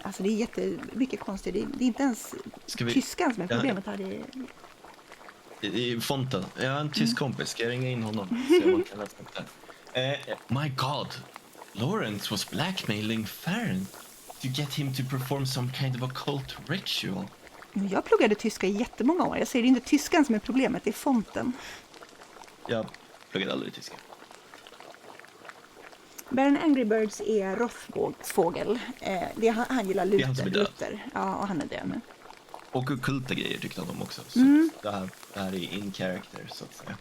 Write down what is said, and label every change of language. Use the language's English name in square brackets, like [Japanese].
[Swedish] Alltså det är jättemycket konstigt. Det är inte ens tyskan som är problemet här. I fonten. Jag har en tysk kompis. Ska jag ringa in honom? Se om man kan läsa upp det. [English] My God. Lawrence was blackmailing Farron to get him to perform some kind of occult ritual. [Swedish] Jag pluggade tyska i jättemånga år. Jag säger det är inte tyskan som är problemet, det är fonten. Jag pluggade aldrig tyska. Baron Angry Birds är Rothfågel. Han gillar Det är han som är död. Luther. Ja, och han är död nu. Och ockulta grejer tyckte han om också. Så det här är in character, så att säga.